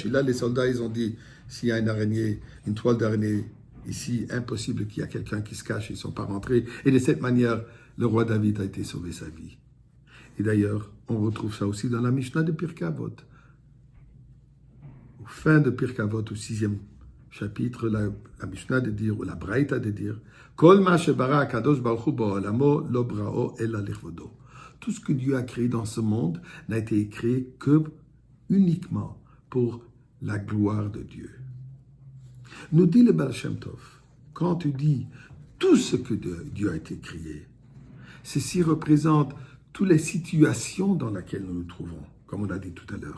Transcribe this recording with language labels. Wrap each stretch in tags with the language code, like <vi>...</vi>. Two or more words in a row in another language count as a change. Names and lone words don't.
<fr>Et là, les soldats, ils ont dit, s'il y a une araignée, une toile d'araignée ici, impossible qu'il y ait quelqu'un qui se cache, ils ne sont pas rentrés. Et de cette manière, le roi David a été sauvé sa vie. Et d'ailleurs, on retrouve ça aussi dans la Mishnah de Pirkei Avot. Fin de Pirkei Avot, au 6e chapitre, la Mishnah de dire, ou la Braïta de dire,</fr> <he>כל מה שברא הקדוש ברוך הוא בעולמו לא בראו אלא לכבודו.</he> <fr>Tout ce que Dieu a créé dans ce monde n'a été créé que uniquement pour la gloire de Dieu. Nous dit le Baal Shem Tov, quand tu dis tout ce que Dieu a été créé, ceci représente toutes les situations dans lesquelles nous nous trouvons, comme on a dit tout à l'heure.</fr>